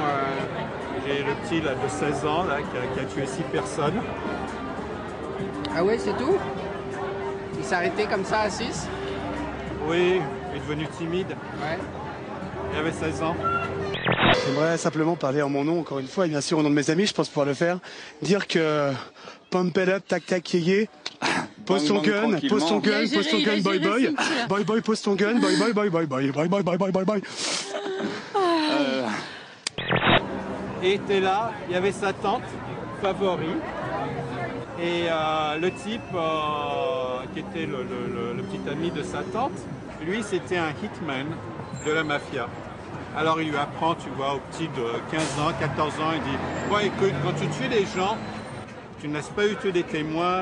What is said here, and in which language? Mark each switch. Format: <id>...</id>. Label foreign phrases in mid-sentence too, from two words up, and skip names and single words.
<fr>J'ai le petit là, de 16 ans là, qui a tué 6 personnes. Ah ouais, c'est tout? Il s'est arrêté comme ça à 6? Oui, il est devenu timide. Ouais. Il avait 16 ans. J'aimerais simplement parler en mon nom, encore une fois, et bien sûr au nom de mes amis, je pense pouvoir le faire. Dire que</fr> <en>pump it up,</en> <fr>tac tac yé, pose ton gun,</fr> <en>boy boy, boy boy,</en> <fr>pose ton gun,</fr> <en>boy boy, boy boy, boy boy, boy boy, boy boy, boy.</en> <fr>Et était là, il y avait sa tante favori, et le type qui était le petit ami de sa tante, lui c'était un hitman de la mafia. Alors il lui apprend, tu vois, au petit de 15 ans, 14 ans, il dit « Bon écoute, quand tu tues les gens, tu ne laisses pas eu des témoins.</fr>